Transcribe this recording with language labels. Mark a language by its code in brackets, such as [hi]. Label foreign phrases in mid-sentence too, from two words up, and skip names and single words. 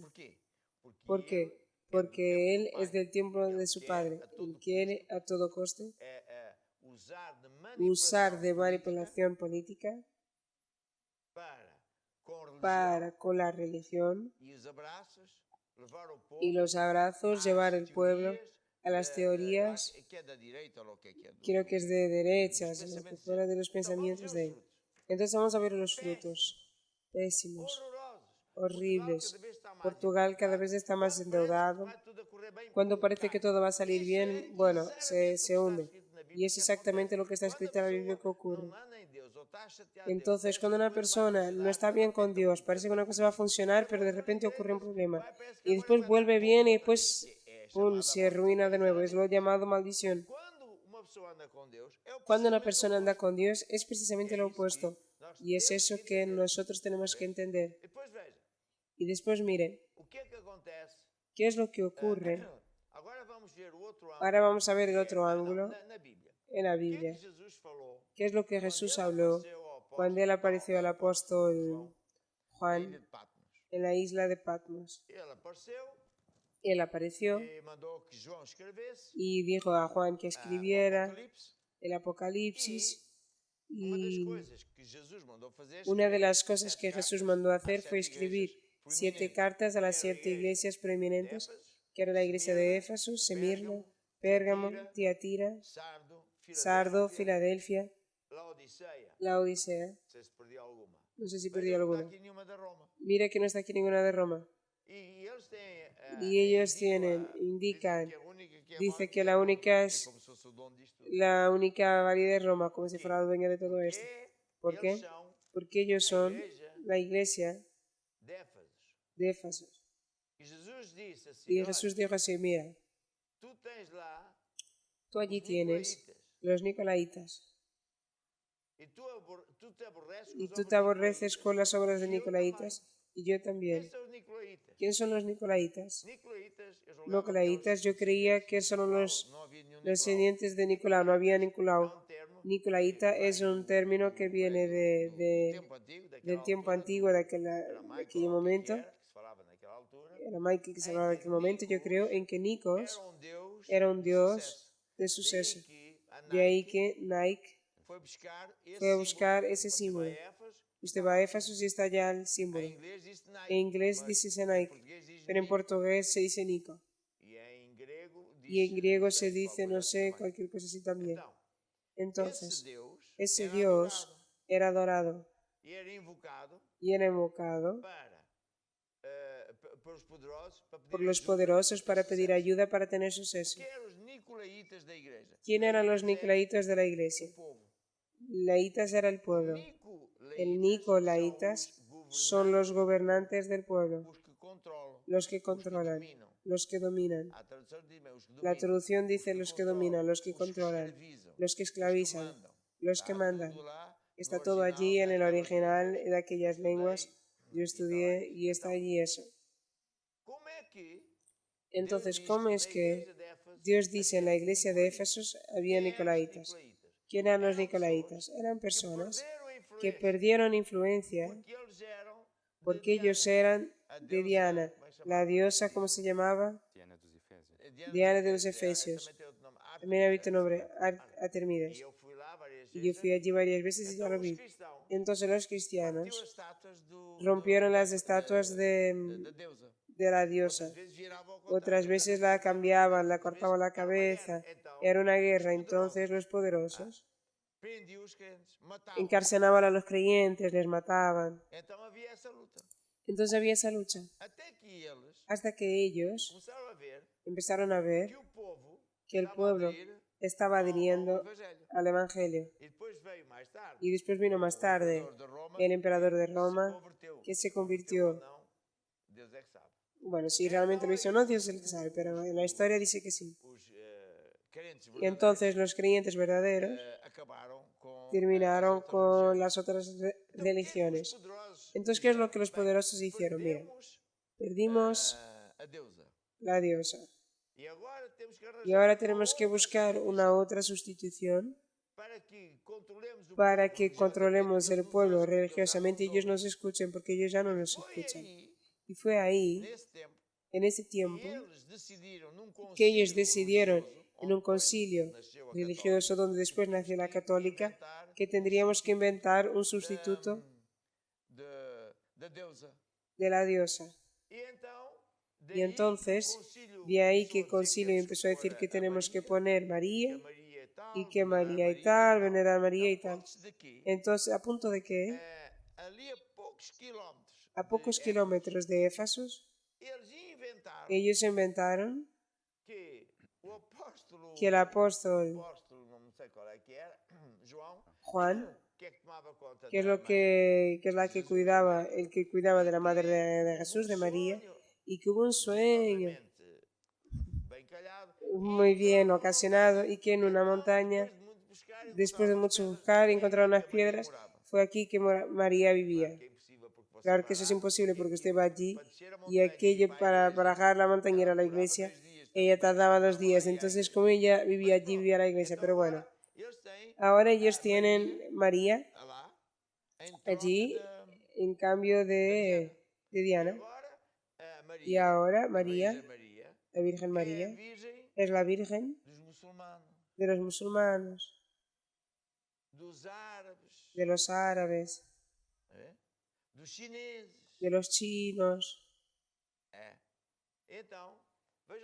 [es] ¿Por qué? Porque él es del tiempo de su padre. Él quiere a todo coste usar de manipulación política para con la religión [pt] levar o povo [es] y los abrazos, llevar el pueblo a las teorías, que é da direita ou lo que é do creo que es de derechas, Los lo que pensamientos fuera de de- los No, vamos pensamientos ver de [pt] os [es] él. [pt] frutos. [es] Entonces vamos a ver los frutos pésimos, Horrorosos. horribles. Cada vez está más Portugal cada endeudado. vez está más [pt] Quando [es] endeudado. [pt] parece que vai tudo a correr bem, [es] Cuando [pt] pum, [es] parece que [pt] cai. [es] todo va a salir [pt] Isso [es] bien, [pt] é [es] bueno, [pt] sinceramente [es] se [pt] o que está [es] hunde. [pt] escrito na [es] Y [pt] Bíblia [es] es [pt] que [es] exactamente [pt] acontece. [es] lo que está escrito en la Biblia que [pt] Quando a [es] ocurre. [pt] pessoa não anda em Deus, ou está chateada a Deus, [es] Entonces, [pt] parece [es] cuando [pt] que [es] una [pt] a coisa vai [es] persona no [pt] funcionar, [es] está [pt] de [es] bien con [pt] repente [es] Dios, [pt] acontece [es] parece que [pt] outra [es] una cosa va a [pt] coisa. [es] funcionar, pero de [pt] Volta [es] repente [pt] na [es] ocurre un [pt] igreja, [es] problema. [pt] vai, parece que [es] Y [pt] agora [es] después [pt] vai dar [es] vuelve [pt] bom, [es] bien y [pt] outra [es] después, [pt] vez. É [es] pum, [pt] chamada [es] se arruina de nuevo. Es lo llamado maldición. [pt] Quando uma pessoa anda com Deus, é o [es] Cuando una [pt] precisamente [es] persona [pt] o [es] anda [pt] oposto. [es] con Dios, es precisamente lo opuesto. Y es eso que nosotros tenemos que entender. [pt] E depois veja, [es] Y después miren, [pt] o que é que acontece? [es] ¿qué es lo que ocurre? [pt] Agora vamos ver o outro ângulo. [es] Ahora vamos a ver el [pt] que é- [es] otro ángulo [pt] na Bíblia. [es] en la [pt] O que é [es] Biblia. [pt] que Jesus falou [es] ¿Qué es lo que [pt] quando [es] Jesús [pt] ele [es] habló [pt] apareceu ao apóstolo- [es] cuando él apareció al apóstol [pt] João, na ilha [es] Juan [pt] de Patmos? [es] en la isla de Patmos? [pt] Ele apareceu [es] Él apareció [pt] e mandou que João escrevesse [es] y dijo a Juan que [pt] o [es] escribiera [pt] Apocalipse. [es] el Apocalipsis. [pt] Uma das [es] Y [pt] coisas que Jesus mandou fazer [es] una de [pt] escrever [es] las cosas [pt] sete [es] que [pt] cartas [es] Jesús mandó [pt] às [es] hacer [pt] sete [es] fue [pt] igrejas [es] escribir 7 [pt] proeminentes. [es] cartas a las [pt] Era a [es] 7 [pt] igreja [es] iglesias [pt] de [es] proeminentes, [pt] Éfeso, [es] que era la iglesia de [pt] Esmirna, [es] Éfeso, Semirna, [pt] Pérgamo, [es] Pérgamo, Tiatira, [pt] Sardo, [es] Sardo, [pt] Filadélfia, [es] Filadelfia, [pt] Laodiceia. [es] la Odisea. [pt] Não sei se perdi alguma. [es] No sé si [pt] Mas [es] perdí [pt] não está [es] alguna. [pt] aqui nenhuma da Roma. [es] Mira que no está aquí ninguna de Roma. [pt] E eles têm, [es] Y ellos tienen, indican, dice que la única es [pt] como se fosse o dono disto tudo. [es] la única válida es Roma, como si fuera la dueña de todo esto. ¿Por [pt] Eles [es] qué? [pt] são [es] Porque ellos son [pt] igreja [es] la iglesia [pt] de Éfeso. [es] de Éfeso. [pt] E Jesus disse assim: [es] Y [pt] "Olha, [es] Jesús dijo así, mira, [pt] tu tens lá [es] tú allí [pt] os [es] tienes [pt] nicolaítas, [es] los nicolaitas [pt] e tu te aborreces com [es] y [pt] os [es] tú [pt] obras [es] te aborreces [pt] nicolaítas. [es] con las obras de [pt] E eu [es] nicolaitas y yo [pt] Quem [es] también. [pt] são os nicolaítas? [es] ¿Quién son los nicolaitas? [pt] Nicolaítas, eu julgava [es] Nicolaitas, [pt] que [es] yo creía que son [pt] Nicolau, [es] los [pt] não havia nenhum Nicolau. [es] descendientes de Nicolau, no había [pt] É [es] Nicolau. [pt] um termo [es] Nicolaita [pt] que [es] es [pt] vem [es] un término que viene [pt] do tempo antigo, daquela [es] del tiempo [pt] altura, [es] antiguo, de aquel momento. [pt] Que se falava naquela altura, [es] Era Michael que se hablaba en aquel momento, yo creo, en que Nikos [pt] era [es] era un dios de suceso. De ahí que Nike fue a buscar ese símbolo. Usted va a Éfeso y está allá el símbolo. En inglés dice Nike, pero en portugués se dice Nico. Y en griego se dice, no sé, cualquier cosa así también. Entonces, ese Dios era adorado [pt] e era invocado [es] y era invocado [pt] pelos poderosos para pedir [es] por los [pt] ajuda. [es] poderosos para pedir ayuda para tener suceso. [pt] Que eram os nicolaítas da igreja? [es] ¿Quién eran los nicolaitas de la iglesia? [pt] O povo. [es] Laitas era el pueblo. El Nicolaitas son los gobernantes del pueblo, [pt] os que controlam, [es] los que controlan, [pt] dominam. [es] los que dominan. [pt] A tradução diz os que [es] La [pt] dominam, [es] traducción dice los que dominan, los que [pt] os [es] controlan, [pt] escravizam, [es] los que esclavizan, [pt] mandam. [es] los que [pt] Está [es] mandan. [pt] tudo lá [es] Está [pt] no [es] todo [pt] original [es] allí en el [pt] daquelas [es] original [pt] línguas. [es] de aquellas lenguas. Yo estudié y está allí eso. [pt] Como é que [es] Entonces, [pt] Deus diz [es] ¿cómo [pt] que [es] es [pt] na [es] que [pt] igreja de Éfeso [es] Dios dice en la iglesia de Éfesos había [pt] quem eram os [es] nicolaitas? [pt] nicolaítas? [es] ¿Quién eran los [pt] Eram [es] nicolaitas? [pt] pessoas [es] Eran [pt] que [es] personas [pt] perderam a [es] que [pt] influência, [es] perdieron influencia [pt] porque eles eram de [es] porque ellos [pt] Diana. [es] eran [pt] A [es] de [pt] deusa, [es] Diana, [pt] como é que [es] la [pt] chamava? [es] diosa, ¿cómo se llamaba? [pt] Diana dos Efésios. [es] Diana de los Efesios. [pt] Também tem outro nome, Ártemis, [es] También había otro nombre, [pt] E [es] Artemides. [pt] eu fui lá várias [es] Y [pt] vezes. [es] yo fui allí varias veces y ya [pt] Então, [es] lo [pt] os [es] vi. [pt] cristãos [es] Entonces los [pt] partiam [es] cristianos [pt] as estátuas [es] rompieron las estatuas [pt] da deusa. [es] de la diosa. [pt] Outras vezes viravam ao [es] Otras contrário, veces la cambiaban, la cortaban la cabeza. Era una guerra. Entonces los poderosos [pt] prendiam os crentes, matavam. [es] encarcelaban a los creyentes, les mataban. [pt] Então havia essa luta. [es] Entonces había esa lucha. [pt] Até que eles [es] Hasta que ellos [pt] começaram a ver [es] empezaron a ver [pt] que o povo [es] que el [pt] estava a [es] pueblo [pt] aderir [es] estaba [pt] ao [es] adhiriendo [pt] Evangelho. [es] al Evangelio. [pt] E depois veio mais tarde [es] Y después vino más tarde [pt] o imperador de Roma [es] el emperador de [pt] se [es] Roma, [pt] converteu. [es] que se [pt] Ou [es] convirtió. [pt] não, Deus é que sabe. [es] Bueno, si realmente lo hizo o no, Dios es el que sabe, pero en la historia dice que sí. [pt] Os crentes [es] Y [pt] verdadeiros [es] entonces los creyentes verdaderos [pt] acabaram com [es] terminaron [pt] as outras [es] con [pt] religiões. [es] las otras [pt] Então, o que é que os [es] religiones. [pt] poderosos [es] Entonces, ¿qué es lo [pt] fizeram? [es] que los [pt] Bem, [es] poderosos hicieron? Mira, [pt] perdemos, [es] perdimos [pt] a deusa. [es] la diosa. [pt] E agora temos que arranjar [es] Y ahora [pt] uma [es] tenemos que [pt] outra [es] buscar [pt] solução [es] una otra sustitución [pt] para que controlemos o [es] para [pt] povo [es] que [pt] religiosamente, [es] controlemos [pt] que [es] el [pt] eles nos [es] pueblo [pt] ouçam, que eles já [es] religiosamente y [pt] nos [es] ellos [pt] ouvem. [es] nos escuchen, porque ellos ya no nos [pt] Foi [es] escuchan. [pt] aí, [es] Y fue ahí, [pt] nesse tempo, [es] en ese [pt] que [es] tiempo, [pt] eles decidiram num [es] que ellos [pt] concílio [es] decidieron [pt] religioso, [es] en un [pt] onde [es] concilio [pt] depois nasceu a [es] religioso donde después nació la católica, [pt] inventar [es] que tendríamos que inventar un sustituto [pt] da deusa. [es] de la diosa. [pt] E então [es] Y entonces, de ahí que el concilio empezó a decir que tenemos que poner María y que María y tal, venerar a María y tal. Entonces, ¿a punto de qué? [pt] Ali a poucos quilómetros, [es] A pocos kilómetros de Éfasos, [pt] eles inventaram [es] ellos inventaron [pt] que o apóstolo, [es] que el apóstol [pt] não sei qual é que era, João, [es] Juan, [pt] que é que tomava conta [es] que es [pt] da [es] lo que es la que cuidaba, el que cuidaba de la madre de Jesús, de María, y que hubo un sueño [pt] bem calhado, [es] muy bien ocasionado y que en una montaña, después de mucho buscar y encontrar unas piedras, fue aquí que María vivía. [pt] que é impossível porque você [es] Claro que eso es imposible porque usted va allí y aquello para bajar la montaña era la iglesia, ella tardaba 2 días, entonces como ella vivía allí, vivía la iglesia, pero bueno. [pt] eles têm [es] Ahora ellos tienen María [pt] lá em troca [es] allí [pt] da- [es] en cambio de Diana. [pt] agora a Maria, [es] Y ahora [pt] a [es] María, [pt] Maria, [es] la Virgen [pt] é a [es] María, [pt] virgem [es] es la Virgen [pt] dos muçulmanos, [es] de los musulmanes, [pt] dos árabes, [es] de los árabes, [pt] dos chineses. [es] de los chinos. [pt] Então, veja outra coisa